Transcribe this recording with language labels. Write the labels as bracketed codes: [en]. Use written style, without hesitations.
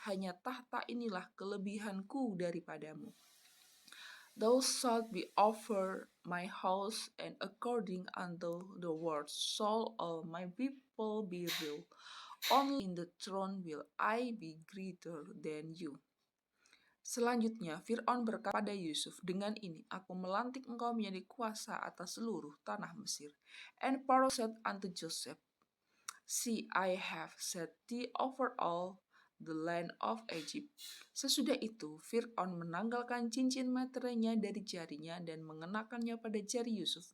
[id] Hanya tahta inilah kelebihanku daripadamu. [en] Thou shalt be over my house, and according unto the word shall all my people be ruled. Only in the throne will I be greater than you. [id] Selanjutnya Fir'aun berkata pada Yusuf, dengan ini aku melantik engkau menjadi kuasa atas seluruh tanah Mesir. [en] And Pharaoh said unto Joseph, see, I have set thee over all the land of Egypt. [id] Sesudah itu, Fir'aun menanggalkan cincin meterainya dari jarinya dan mengenakannya pada jari Yusuf.